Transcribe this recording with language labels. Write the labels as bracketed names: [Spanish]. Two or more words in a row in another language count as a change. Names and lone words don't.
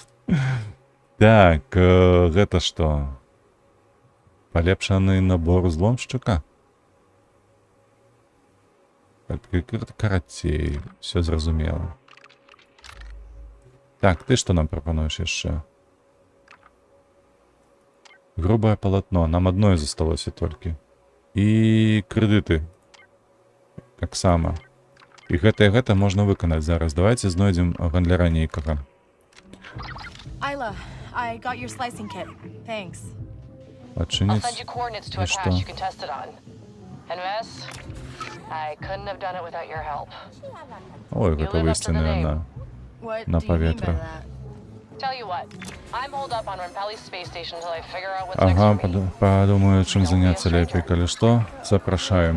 [Belarusian] Так, гэта што? Палепшаны набор узломшчыка? Карацей, все зразумела. Так, ты што нам прапануеш яшчэ? [Russian] Грубое полотно. [Belarusian] Нам одно засталося толькі. І крэдыты. Таксама. І гэта можна выканаць зараз. Давайте знойдзем гандляра нейкага. [English] Isla, I got your slicing kit. Thanks. [Belarusian] Адчыніць. І што? Ой, гатовыя сцены на паветра. Ага, падумаю, чым заняцца лепей, калі што, запрашаем.